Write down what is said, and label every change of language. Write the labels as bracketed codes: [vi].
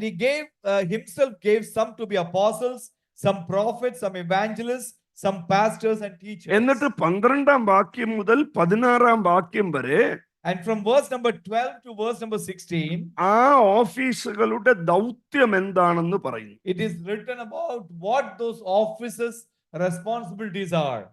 [en] And he himself gave some to be apostles, some prophets, some evangelists, some pastors and teachers. [ml] എന്നിട്ട് 12-ാം വാക്യം മുതൽ 16-ാം വാക്യം വരെ [en] And from verse number 12 to verse number 16, [ml] ആ ഓഫീസുകളുടെ ദൗത്യം എന്താണെന്ന് പറയുന്നു. it is written about what those offices responsibilities are.